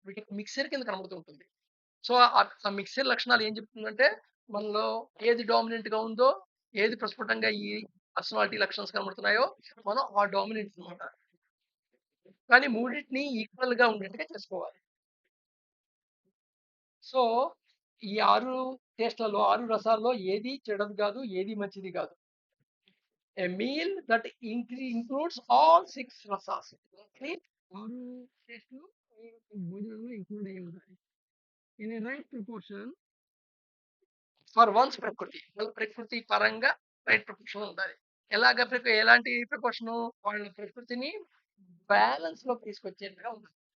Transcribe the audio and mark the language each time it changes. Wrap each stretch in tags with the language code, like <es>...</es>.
<te>వీటికి మిక్సర్ కింద కనబడుతూ ఉంటుంది. సో ఆ మిక్సర్ లక్షణాలు ఏం చెప్తుందంటే మనలో ఏది డామినెంట్ గా ఉందో, ఏది ప్రస్ఫుటంగా ఈ పర్సనాలిటీ లక్షణాలు కనబడుతున్నాయో మనం ఆ డామినెంట్ అనమాట. కానీ మూడింటిని ఈక్వల్ గా ఉండేట్టుగా చేసుకోవాలి. సో ఈ 6 టేస్ట్‌లలో, 6 రసాల్లో ఏది చెడ్డది కాదు, ఏది మంచిది కాదు.</te> <en>A meal that includes all 6 rasas.</en> <te>అంటే 6 టేస్ట్‌లు భోజనంలో ఇంక్లూడ్ అయ్యి ఉంటాయి.</te> <en>In a right proportion for one's ప్రకృతి.</en> <te>వాళ్ళ ప్రకృతి పరంగా రైట్ ప్రపోర్షన్ ఉండాలి. ఎలాంటి ప్రపోర్షన్? వాళ్ళ ప్రకృతిని బ్యాలెన్స్ లోకి తీసుకొచ్చేట్టుగా ఉండాలి.</te>